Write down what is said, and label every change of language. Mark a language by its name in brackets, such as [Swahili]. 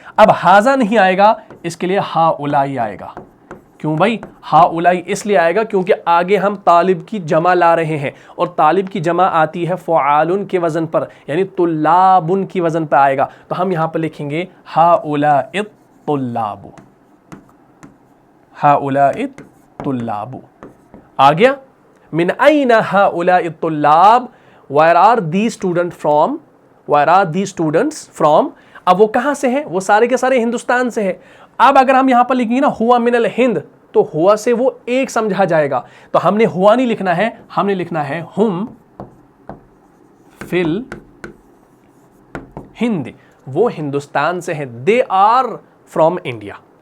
[Urdu] اب ہاذا نہیں آئے گا، اس کے لیے ہاؤلائی آئے گا. کیوں بھائی ہاؤلائی؟ اس لیے آئے گا کیونکہ آگے ہم طالب کی جمع لا رہے ہیں، اور طالب کی جمع آتی ہے فعال کے وزن پر، یعنی طلاب کی وزن پر آئے گا. تو ہم یہاں پر لکھیں گے [Arabic] ہاؤلائی الطلاب. ہاؤلائی الطلاب [Urdu] آ گیا. [Arabic] من این ہاؤلائی الطلاب، [English] where are these students from, where are these students from. [Urdu] اب وہ کہاں سے ہیں؟ وہ سارے کے سارے ہندوستان سے ہیں. اب اگر ہم یہاں پر لکھیں گے نا [Arabic] ہوا من الہند، [Urdu] تو ہوا سے وہ ایک سمجھا جائے گا. تو ہم نے ہوا نہیں لکھنا ہے، ہم نے لکھنا ہے [Arabic] ہم فی الہند. [Urdu] وہ ہندوستان سے ہیں. [English] they are from India.